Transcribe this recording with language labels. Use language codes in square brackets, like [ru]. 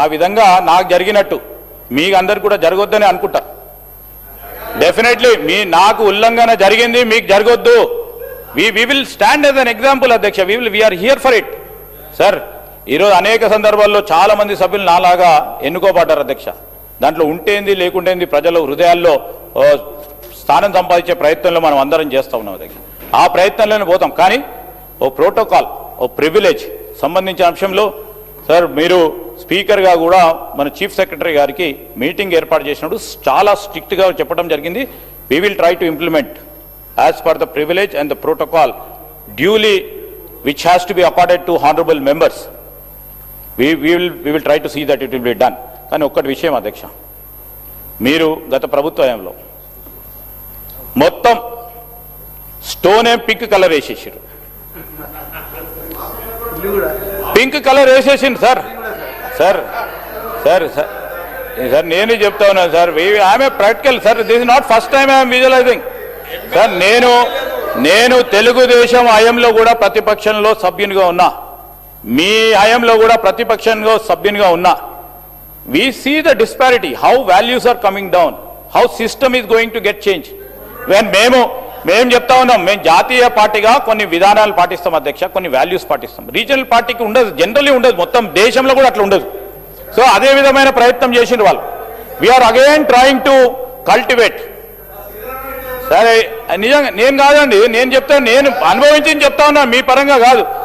[te] ఆ విధంగా నాకు జరిగినట్టు మీకు అందరికి కూడా జరగొద్దని అనుకుంటా. డెఫినెట్లీ నాకు ఉల్లంఘన జరిగింది, మీకు జరగొద్దు. [en] we will stand as an example అధ్యక్ష. we are here for it sir. [te] ఈరోజు అనేక సందర్భాల్లో చాలా మంది సభ్యులు నాలాగా ఎన్నుకోబడ్డారు అధ్యక్ష. దాంట్లో ఉంటేంది లేకుంటేంది ప్రజల హృదయాల్లో స్థానం సంపాదించే ప్రయత్నంలో మనం అందరం చేస్తూ ఉన్నాం అధ్యక్ష. ఆ ప్రయత్నంలోనే పోతాం. కానీ ఓ ప్రోటోకాల్, ఓ ప్రివిలేజ్ సంబంధించిన అంశంలో సార్ మీరు స్పీకర్గా కూడా మన చీఫ్ సెక్రటరీ గారికి మీటింగ్ ఏర్పాటు చేసినప్పుడు చాలా స్ట్రిక్ట్గా చెప్పడం జరిగింది. [en] we will try to implement as per the privilege and the protocol duly which has to be accorded to honorable members. We will try to see that it will be done. [te] కానీ ఒక్కటి విషయం అధ్యక్ష, మీరు గత ప్రభుత్వంలో మొత్తం stone pink colour వేసేసారు, pink colour వేసేసింది sir. Sir sir sir sir నేనే చెప్తా ఉన్నాను sir, [en] I'm a practical [te] sir. [en] this is not first time I'm visualizing [te] sir. నేను తెలుగుదేశం హయాంలో కూడా ప్రతిపక్షంలో సభ్యునిగా ఉన్నా, మీ హయాంలో కూడా ప్రతిపక్షంలో సభ్యునిగా ఉన్నా. [en] we see the disparity, how values are coming down, how system is going to get changed. [te] when మేము చెప్తా ఉన్నాం, మేము జాతీయ పార్టీగా కొన్ని విధానాలు పాటిస్తాం అధ్యక్ష, కొన్ని వాల్యూస్ పాటిస్తాం. రీజనల్ పార్టీకి ఉండదు, జనరల్లీ ఉండదు, మొత్తం దేశంలో కూడా అట్లా ఉండదు. సో అదే విధమైన ప్రయత్నం చేసిండ్రు వాళ్ళు. [en] We are again trying to cultivate. [te] సరే నిజంగా నేను కాదండి, నేను చెప్తాను, నేను అనుభవించి చెప్తా ఉన్నా, మీ పరంగా కాదు.